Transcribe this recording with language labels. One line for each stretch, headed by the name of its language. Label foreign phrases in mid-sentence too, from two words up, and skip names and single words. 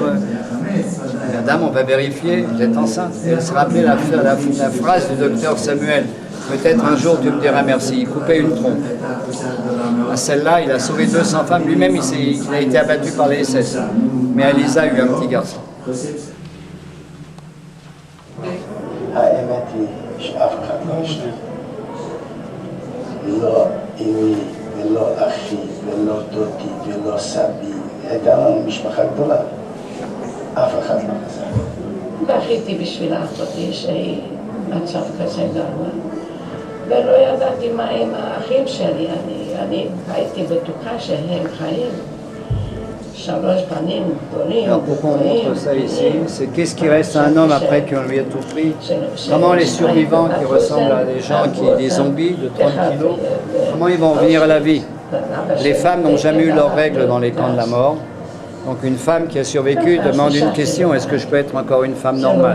French: Madame, on va vérifier, vous êtes enceinte. Et elle se rappelait la phrase du docteur Samuel. Peut-être un jour tu me diras merci. Il coupait une trompe. À celle-là, il a sauvé 200 femmes. Lui-même, il a été abattu par les SS. Mais Alisa a eu un petit garçon.
Hebrew: אף אחד לא חזר. בכיתי בשביל אחותי שהיא מצב כזה גרוע. ולא ידעתי מה עם האחים שלי. אני הייתי בטוחה שהם חיים. שלוש בנים גדולים.
French: Alors pourquoi on montre ça ici? C'est qu'est-ce qui reste à un homme après qu'on lui a tout pris? Comment les survivants qui ressemblent à des gens, des zombies de 30 kilos, comment ils vont revenir à la vie? Les femmes n'ont jamais eu leurs règles dans les camps de la mort. Donc une femme qui a survécu demande une question, est-ce que je peux être encore une femme normale?